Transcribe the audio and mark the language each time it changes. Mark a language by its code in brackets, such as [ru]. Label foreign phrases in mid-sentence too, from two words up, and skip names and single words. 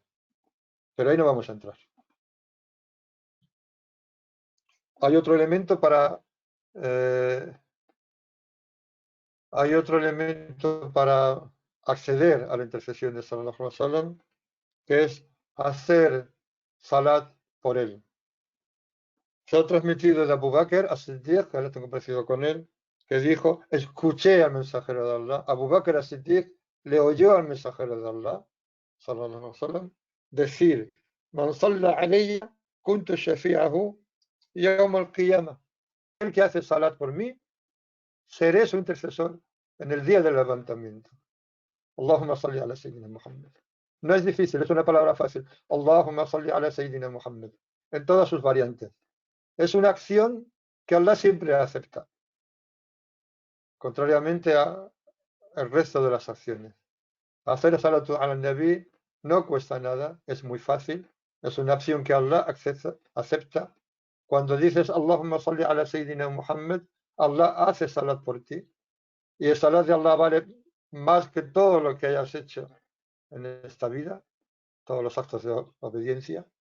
[es] Pero ahí no vamos a entrar. Hay otro elemento para acceder a la intercesión de [ar] صلى الله عليه وسلم, [es] que es hacer salat por él. Se ha transmitido de Abu Bakr as-Siddiq, que ahora tengo parecido con él, que dijo, escuché al mensajero de Allah. Abu Bakr as-Siddiq le oyó al mensajero de Allah, [ar] صلى الله عليه وسلم, [es] decir, [ar] من صلى علي كنت شفيعه يوم القيامة. [es] El que hace salat por mí, seré su intercesor en el día del levantamiento. [ar] اللهم صل على سيدنا محمد. [es] No es difícil, es una palabra fácil. [ar] اللهم صل على سيدنا محمد. [es] En todas sus variantes. Es una acción que Allah siempre acepta. Contrariamente al resto de las acciones. Hacer [ar] صلاة على النبي [es] no cuesta nada, es muy fácil. Es una acción que Allah acepta. Cuando dices [ar] اللهم صل على سيدنا محمد, [es] Allah hace salat por ti. Y el salat de Allah vale más que todo lo que hayas hecho en esta vida, todos los actos de obediencia.